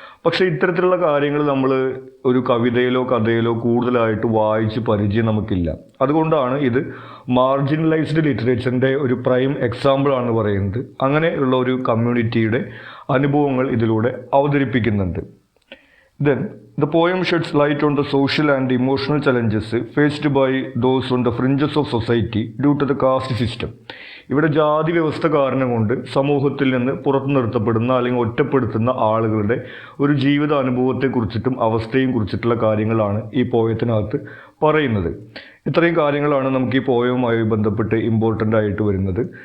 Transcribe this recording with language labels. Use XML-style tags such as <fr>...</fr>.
<ml>പക്ഷേ ഇത്തരത്തിലുള്ള കാര്യങ്ങൾ നമ്മൾ ഒരു കവിതയിലോ കഥയിലോ കൂടുതലായിട്ട് വായിച്ച് പരിചയം നമുക്കില്ല. അതുകൊണ്ടാണ് ഇത് മാർജിനലൈസ്ഡ് ലിറ്ററേച്ചറിൻ്റെ ഒരു പ്രൈം എക്സാമ്പിൾ ആണ് പറയുന്നത്. അങ്ങനെയുള്ള ഒരു കമ്മ്യൂണിറ്റിയുടെ അനുഭവങ്ങൾ ഇതിലൂടെ അവതരിപ്പിക്കുന്നുണ്ട്.</ml> <en>Then, the poem sheds light on the social and emotional challenges faced by those on the fringes of society due to the caste system.</en> <ml>ഇവിടെ ജാതി വ്യവസ്ഥ കാരണം കൊണ്ട് സമൂഹത്തിൽ നിന്ന് പുറത്തു നിർത്തപ്പെടുന്ന അല്ലെങ്കിൽ ഒറ്റപ്പെടുത്തുന്ന ആളുകളുടെ ഒരു ജീവിത അനുഭവത്തെക്കുറിച്ചിട്ടും അവസ്ഥയും കുറിച്ചിട്ടുള്ള കാര്യങ്ങളാണ് ഈ പോയത്തിനകത്ത് പറയുന്നത്. ഇത്രയും കാര്യങ്ങളാണ് നമുക്ക് ഈ പോയവുമായി ബന്ധപ്പെട്ട് ഇമ്പോർട്ടൻ്റ് ആയിട്ട് വരുന്നത്.</ml>